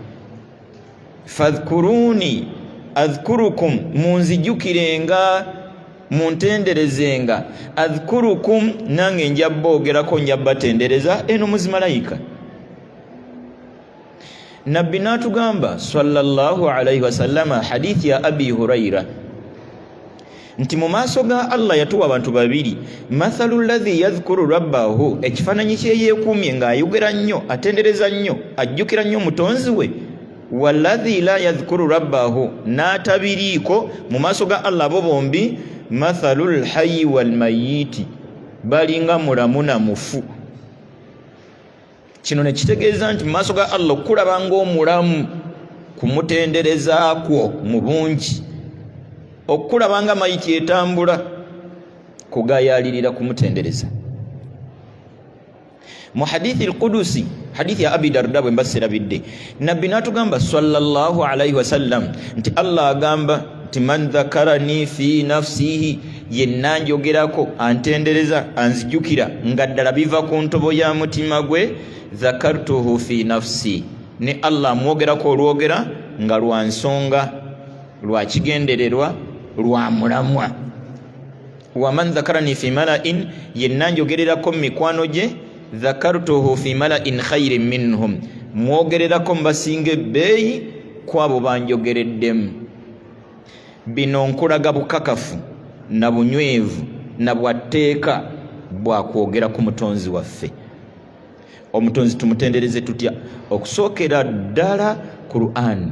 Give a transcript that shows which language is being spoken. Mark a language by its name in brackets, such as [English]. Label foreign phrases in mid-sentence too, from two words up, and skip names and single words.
[Arabic] فاذكروني أذكركم, [Ganda] munzijukirenga muntenderezenga. Adhkurukum, nange njaboogerako njabatendereza. Eno muzimalayika nabbi natugamba [Arabic] صلى الله عليه وسلم, [Ganda] hadithi ya Abi Huraira nti mu maaso ga Allah yatuwa abantu babiri. [Arabic] مثل الذي يذكر ربه, [Ganda] ekifaananyi kye yeekuumye ng'ayogera nnyo, atendereza nnyo, ajjukira nnyo mutonzi we. [Arabic] والذي لا يذكر ربه, [Ganda] n'atabiriiko mu maaso ga Allah bo bombi. [Arabic] مثل الحي والميت, [Ganda] balinga mulamu na mufu. Kino ne kitegeeza nti mu maaso ga Allah okulaba ng'omulamu kumutenderezaakwo mu bungi, okulaba nga mayiti etambula kugayalirira kumutendereza. Mu [Arabic] حديث القدسي, [Ganda] hadithi ya Abi Darda bwe mbasirabidde, nabbi natugamba [Arabic] صلى الله عليه وسلم [Ganda] nti Allah agamba nti [Arabic] من ذكرني في نفسه, [Ganda] yenna njogerako antendereza anzijukira nga ddala biva ku ntobo ya mutima gwe, [Arabic] ذكرته في نفسي, [Ganda] ne Allah amwogerako olwogera nga lwa nsonga, lwa kigendererwa, lwa mulamwa. [Arabic] ومن ذكرني في ملأ, [Ganda] yenna njogererako mu mikwano gye, [Arabic] ذكرته في ملأ خير منهم, [Ganda] mwogererako mbasinga ebbeeyi kwabo banjogereddemu. Bino nkulaga bukakafu na bunywevu na bwatteeka bwa kwogera ku mutonzi waffe. Omutonzi tumutendereze tutya? Okusookera ddala Qur'an.